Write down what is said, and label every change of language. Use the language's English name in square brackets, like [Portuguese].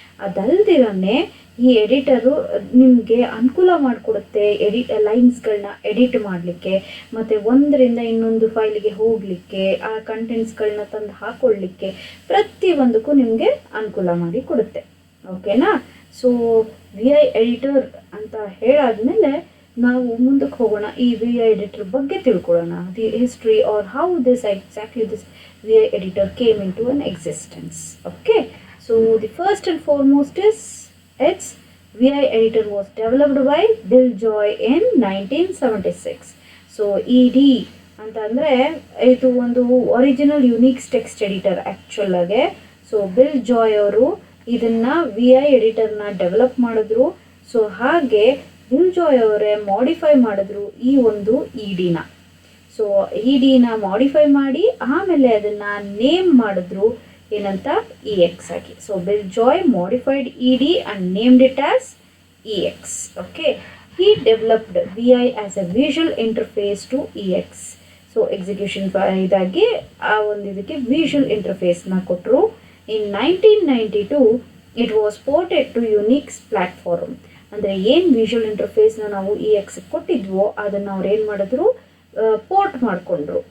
[Kannada] ಅದಲ್ದಿರನೇ ಈ ಎಡಿಟರು ನಿಮಗೆ ಅನುಕೂಲ ಮಾಡಿಕೊಡುತ್ತೆ ಲೈನ್ಸ್ಗಳನ್ನ ಎಡಿಟ್ ಮಾಡಲಿಕ್ಕೆ, ಮತ್ತು ಒಂದರಿಂದ ಇನ್ನೊಂದು ಫೈಲಿಗೆ ಹೋಗಲಿಕ್ಕೆ, ಆ ಕಂಟೆಂಟ್ಸ್ಗಳನ್ನ ತಂದು ಹಾಕೊಳ್ಳಿಕ್ಕೆ, ಪ್ರತಿಯೊಂದಕ್ಕೂ ನಿಮಗೆ ಅನುಕೂಲ ಮಾಡಿ ಕೊಡುತ್ತೆ. ಓಕೆನಾ. ಸೊ VI ಎಡಿಟರ್ ಅಂತ ಹೇಳಾದ್ಮೇಲೆ ನಾವು ಮುಂದಕ್ಕೆ ಹೋಗೋಣ. ಈ VI ಎಡಿಟರ್ ಬಗ್ಗೆ ತಿಳ್ಕೊಳ್ಳೋಣ, [English] The history or how exactly this VI editor came into an existence. Okay, so the first and foremost is its VI editor was developed by Bill Joy in 1976. [Kannada] So ED ಅಂತಂದರೆ ಇದು ಒಂದು original Unix text editor actual ಆಗಿ. So bill Joy ಅವರು ಇದನ್ನು VI ಎಡಿಟರ್ನ develop ಮಾಡಿದ್ರು. So ಹಾಗೆ bill Joy ಅವರೇ modify ಮಾಡಿದ್ರು ಈ ಒಂದು EDನ. ಸೊ EDನ ಮಾಡಿಫೈ ಮಾಡಿ ಆಮೇಲೆ ಅದನ್ನು ನೇಮ್ ಮಾಡಿದ್ರು ಏನಂತ EX ಆಗಿ. [English] So Bill Joy modified ED and named it as EX. Okay, he developed VI as a visual interface to EX. [Kannada] So execution ಇದಾಗಿ ಆ ಒಂದು ಇದಕ್ಕೆ ವಿಷುವಲ್ ಇಂಟರ್ಫೇಸ್ನ ಕೊಟ್ಟರು. [English] In 1992 it was ported to Unix platform. [Kannada] ಅಂದರೆ ಏನು ವಿಷುವಲ್ ಇಂಟರ್ಫೇಸ್ನ ನಾವು EX ಕೊಟ್ಟಿದ್ವೋ ಅದನ್ನು ಅವ್ರು ಏನು ಮಾಡಿದ್ರು, ಪೋರ್ಟ್ ಮಾಡಿಕೊಂಡ್ರು.